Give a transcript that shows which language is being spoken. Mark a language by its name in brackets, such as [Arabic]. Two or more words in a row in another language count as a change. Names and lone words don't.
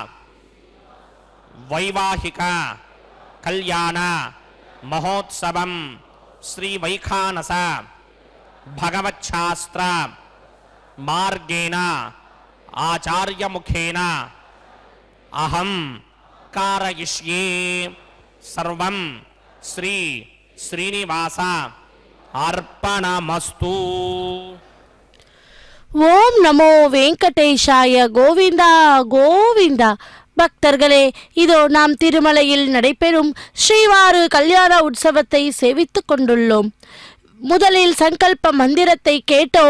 [Sanskrit] వైవాహిక కళ్యాణ మహోత్సవం శ్రీ వైఖానస భగవచ్ఛాస్త్ర మార్గేణ ఆచార్యముఖేన అహం కారయిష్యే సర్వం శ్రీ శ్రీనివాస అర్పణమస్తు. ஓம் நமோ வெங்கடேஷாய கோவிந்தா கோவிந்தா. [Tamil] பக்தர்களே, இதோ நாம் திருமலையில் நடைபெறும் ஸ்ரீவாரு கல்யாண உற்சவத்தை சேவித்துக் கொண்டுள்ளோம். முதலில் சங்கல்ப மந்திரத்தை கேட்டோம்.